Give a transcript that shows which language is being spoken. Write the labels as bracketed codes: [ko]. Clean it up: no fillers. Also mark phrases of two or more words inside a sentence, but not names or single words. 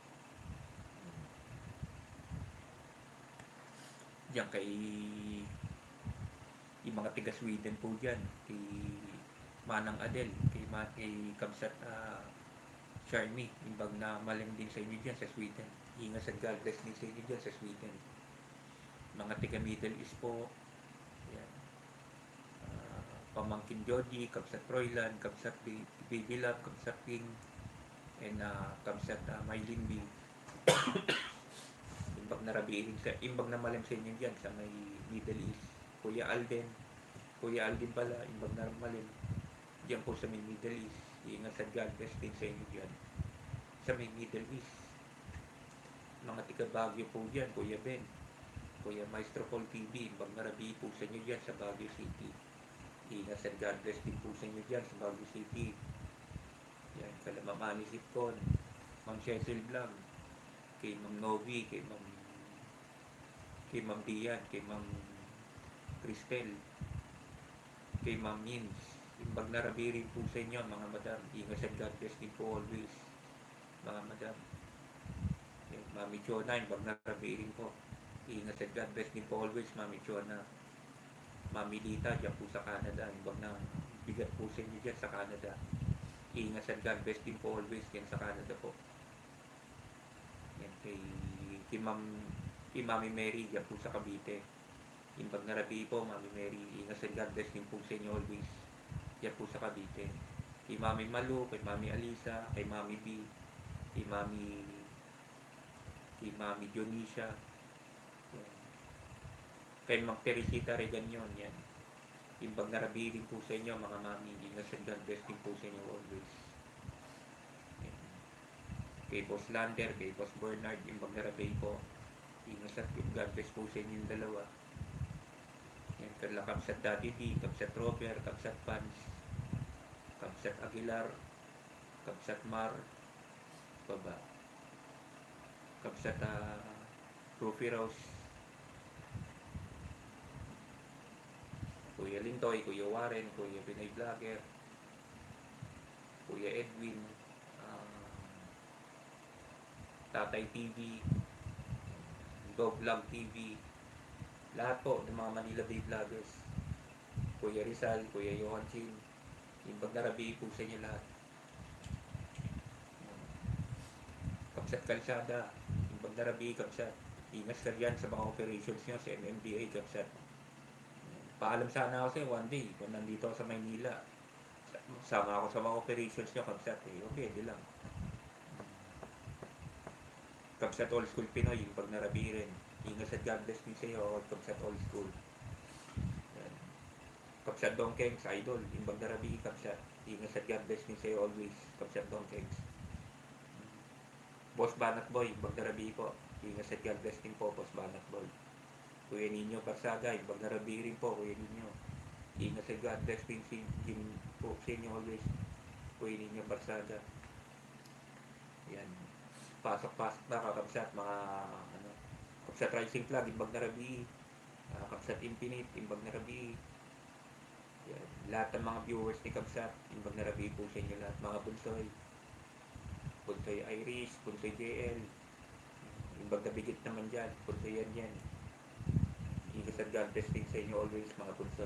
[tl] Diyan kay yung mga taga Sweden po dyan, kay Manang Adel, kay Kabsat Charmy, [ilo] imbag na malim [tl] din sa inyo dyan sa Sweden. Ingat sa [en] God bless [tl] din sa inyo dyan sa Sweden. Mga taga Middle East po, yan. Pamangkin Jody, Kabsat Royland, Kabsat Baby Love, Kabsat King, and Kabsat Mylin B. [ilo] Imbag na rabihin [tl] sa, [ilo] imbag na malam [tl] sa inyo dyan sa may Middle East. Kuya Alden pala, [ilo] imbag na malim [tl] dyan po sa may Middle East. Ingat sa [en] God bless [tl] din sa inyo dyan sa may Middle East. Mga tiga Baguio po dyan, Kuya Ben, Kuya Maestro Paul TV, [ilo] imbag na rabi [tl] po sa inyo dyan sa Baguio City. Ingat at [en] God bless [tl] din po sa inyo dyan sa Baguio City. Yan, kala Ma'am Sipcon, Ma'am Cecil Blanc, kay Ma'am Novi, kay Ma'am Dian, kay Ma'am Cristel, kay Ma'am Nins. [ilo] Imbag na rabi [tl] rin po sa inyo mga madam. Ingat at [en] God bless [tl] din po always mga madam. Yan, Mami Chona, [ilo] imbag na rabi [tl] rin po. Ingat at [en] God bless [tl] din po always Mami Chona. Mami Lita dyan po sa Canada, [ilo] imbag na bigat [tl] po sa inyo dyan sa Canada. Ingat at [en] God bless [tl] din po always yan sa Canada po. Yan kay Mami Mary dyan po sa Cavite. [ilo] Imbag na rabi [tl] po Mami Mary, ingat at [en] God bless [tl] din po sa inyo always yan po sa Cavite. Kay Mami Malu, kay Mami Alisa, kay Mami B, kay Mami Dionisia, kay Ma'am Teresita Reganyon, yan. [ilo] Imbag na rabi [tl] din po sa inyo mga mami, ingat sa [en] God bless [tl] din po sa inyo always. Yan. Kay Boss Lander, kay Boss Bernard, [ilo] imbag na rabi [tl] po, ingat sa [en] God bless [tl] po sa inyo yung dalawa. Yan, kala Kabsat Daddy D, Kabsat Robert, Kabsat Pans, Kabsat Aguilar, Kabsat Mar, baba. Kabsat Rufi Rose, Kuya Lintoy, Kuya Warren, Kuya Pinoy Vlogger, Kuya Edwin, ah, Tatay TV, Dog Vlog TV, lahat po ng mga Manila Bay Vloggers, Kuya Rizal, Kuya Johan Chin, [ilo] Imbag na Rabi [tl] po sa inyo lahat. [ilo] Kabsat Kalsada, Imbag na Rabi, Kabsat. [tl] Ingat ka dyan sa mga operations nyo sa MMDA, Kabsat. Paalam sana ako sa'yo [en] one day [tl] kung nandito ako sa Maynila. Sama ako sa mga operations nyo, Kabsat. Okay, di lang. Kabsat All School Pinoy, [ilo] Imbag na Rabi [tl] rin. Ingat sa [en] God bless [tl] din sa'yo, Kabsat All School. Yan. [ilo] Kabsat Dong Kengs, Idol, Imbag na Rabi, Kabsat. [tl] Ingat sa [en] God bless [tl] din sa'yo always, Kabsat Dong Kengs. Boss Banat Boy, Imbag na Rabi po. Ingat sa [en] God bless [tl] din po, Boss Banat Boy. Kuya Nino Barsaga, [ilo] Imbag na Rabi [tl] rin po, Kuya Nino. Ingat sa [en] God bless [tl] din po sa inyo always, Kuya Nino Barsaga. Yan. Pasok-pasok na kakabsat, mga ano, [ilo] Kabsat Rising Flag, Imbag na Rabi, Kabsat Infinite, Imbag na Rabi. [tl] Yan. Lahat ng mga viewers ni Kabsat, [ilo] Imbag na Rabi [tl] po sa inyo lahat, mga bunsoy. Bunsoy Irish, Bunsoy JL, [ilo] Imbag na bigit [tl] naman dyan, Bunsoy yan. Ingat at [en] God bless [tl] din sa inyo always, mga bunsoy.